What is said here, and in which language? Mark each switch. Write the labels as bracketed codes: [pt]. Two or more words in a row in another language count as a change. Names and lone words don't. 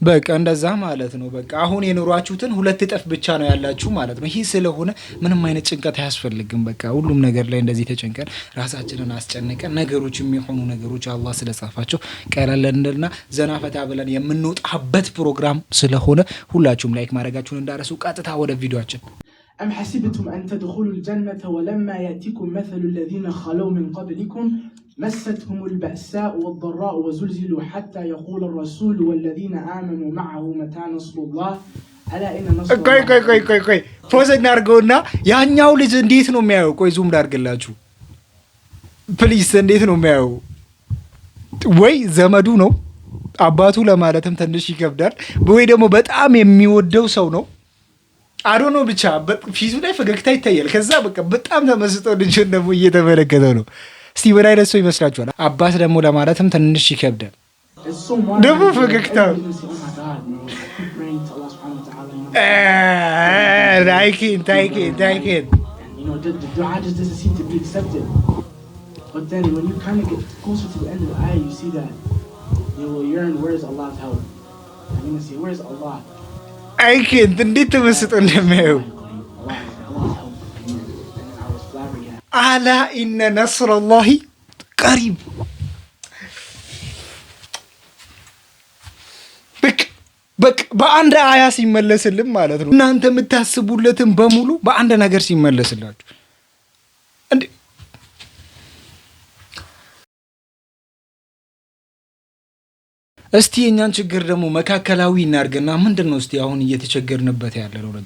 [am] በቃ እንደዛ ማለት ነው። በቃ አሁን የኖሯችሁትን 2 እጥፍ ብቻ ነው ያላችሁ ማለት ነው። ይህ ስለሆነ ምንም አይነት ጭንቀት አያስፈልግም። በቃ ሁሉም ነገር ላይ እንደዚህ ተጨንቀን ራሳችንን አስጨንቀን ነገሮች የሚሆኑ ነገሮች አላህ ስለጻፋቸው ቀለል እንልና ዘና ፈታ ብለን የምንወጣበት ፕሮግራም ስለሆነ ሁላችሁም ላይክ ማድረጋችሁን እንዳረሱ። ቀጥታ ወደ ቪዲዮአችን። [ar] أم حسبتم أن تدخلوا الجنة ولما يأتكم مثل الذين خلوا من قبلكم مستهم البأساء والضراء وزلزلوا حتى يقول الرسول والذين آمنوا معه متى نصر الله ألا إن نصر الله [am] ቆይ ፖዝ እናድርገውና ያኛው ልጅ እንዴት ነው የሚያየው? ቆይ ዙም ላድርግላችሁ ፕሊስ። እንዴት ነው የሚያየው? ወይ ዘመዱ ነው አባቱ ለማለትም ትንሽ ይከብዳል፣ ወይ ደግሞ በጣም የሚወደው ሰው ነው። አዶ ነው ብቻ ፊቱ ላይ ፈገግታ ይታያል። ከዛ በቃ በጣም ተመስጦ ልጅን ደግሞ እየተመለከተው ነው። እስቲ ምን አይነት ሰው ይመስላችኋል? አባት ደግሞ ለማለትም ትንሽ ይከብዳል። ደግሞ ፈገግታ ታይኬን [en] But then when you kind of get closer to the end of the ayah, you see that you will yearn, where's Allah's help? I'm going to say, where's Allah? I can't. [am] እንዴት ተመስጦ እንደሚያየው [en] Allah's help. And I was flabbergasted. [ar] ألا إن نصر الله قريب። [am] በቃ በአንድ አያ ሲመለስልን ማለት ነው። እናንተ የምታስቡለትን በሙሉ በአንድ ነገር ሲመለስላችሁ እንዴ እስቲ የኛን ችግር ደግሞ መካከላዊ እናርግና ምንድነው እስቲ አሁን እየተቸገርንበት ያለው ነገር?